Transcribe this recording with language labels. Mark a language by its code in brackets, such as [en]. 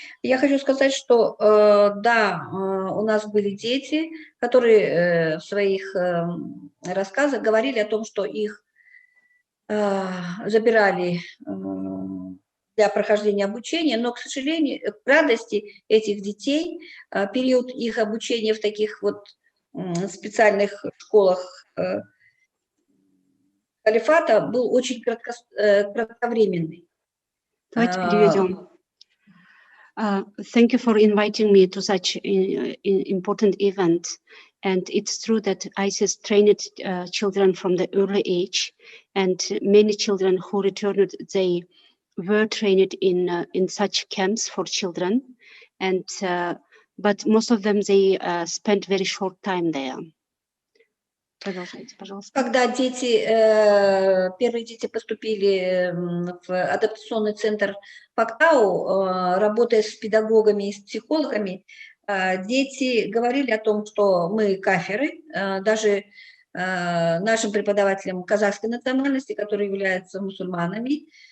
[ru] Я хочу сказать, что да, у нас были дети, которые в своих рассказах говорили о том, что их забирали для прохождения обучения, но, к сожалению, к радости этих детей, период их обучения в таких вот специальных школах калифата был очень кратковременный. Давайте переведем. [en] Thank you for inviting me to such an important event. And it's true that ISIS trained children from the early age, and many children who returned, they were trained in such camps for children, and but most of them they spent very short time there. [ru] Продолжайте, пожалуйста. Когда первые дети поступили в адаптационный центр Пактау, работая с педагогами и с психологами, дети говорили о том, что мы кафиры, даже нашим преподавателям казахской национальности, которые являются мусульманами,